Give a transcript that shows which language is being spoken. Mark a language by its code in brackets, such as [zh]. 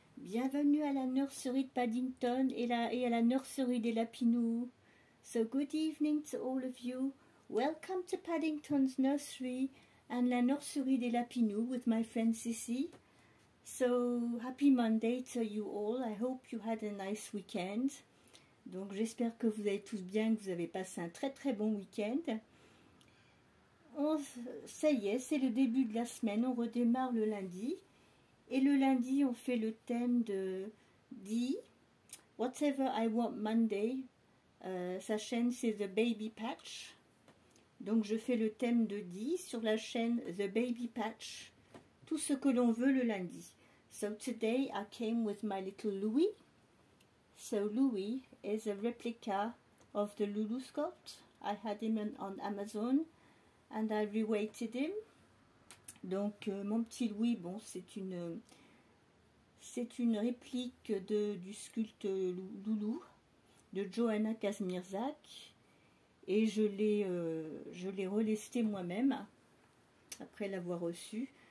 [fr] Bienvenue à la nurserie de Paddington et à la nurserie des Lapinous. [en] So good evening to all of you. Welcome to Paddington's nursery and la nurserie des Lapinous with my friend Sissy. So happy Monday to you all. I hope you had a nice weekend. [fr] Donc j'espère que vous allez tous bien, que vous avez passé un très bon week-end. Ça y est, c'est le début de la semaine, on redémarre le lundi. Et le lundi, on fait le thème de Dee, [en] Whatever I Want Monday. [fr] Sa chaîne, c'est The Baby Patch. Donc, je fais le thème de Dee sur la chaîne The Baby Patch. Tout ce que l'on veut le lundi. [en] So, today I came with my little Louis. So, Louis is a replica of the Lulu sculpt. I had him on Amazon. And I reweighted him. [fr] Donc mon petit Louis, bon, c'est une réplique du sculpte Loulou de Johanna Kazmierzak et je l'ai relesté moi-même après l'avoir reçu.